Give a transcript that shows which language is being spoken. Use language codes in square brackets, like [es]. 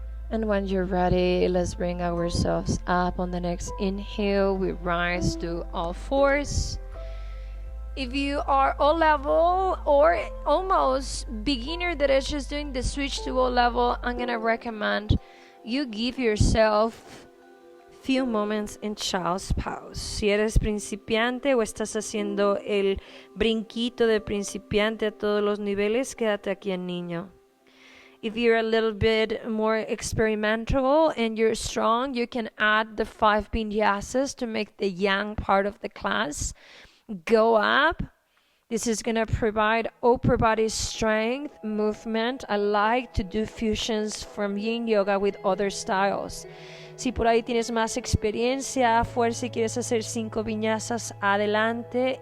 [en] And when you're ready, let's bring ourselves up. On the next inhale, we rise to all fours. If you are O level or almost beginner that is just doing the switch to O level, I'm gonna recommend you give yourself few moments in child's pose. [es] Si eres principiante o estás haciendo el brinquito de principiante a todos los niveles, quédate aquí en niño. [en] If you're a little bit more experimental and you're strong, you can add the 5 vinyasas to make the yang part of the class go up. This is going to provide upper body strength, movement. I like to do fusions from yin yoga with other styles. [es] Si por ahí tienes más experiencia, fuerza y quieres hacer 5 viñasas, adelante.